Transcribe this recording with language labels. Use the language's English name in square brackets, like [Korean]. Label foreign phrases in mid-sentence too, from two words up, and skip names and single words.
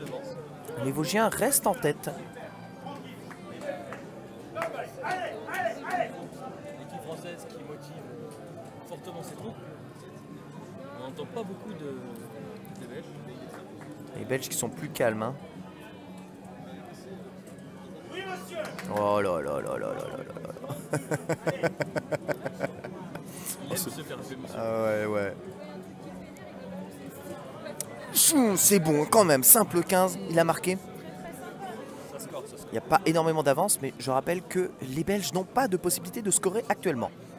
[French] Les Vosgiens restent en tête. L'équipe française qui motive fortement ses troupes. On n'entend pas beaucoup de Belges. Les Belges qui sont plus calmes. Hein. Oh là là là là là là là. Il aime se faire jouer, monsieur. Ah ouais, ouais. C'est bon quand même, simple 15, il a marqué. Ça score, ça score. Il n'y a pas énormément d'avance, mais je rappelle que les Belges n'ont pas de possibilité de scorer actuellement.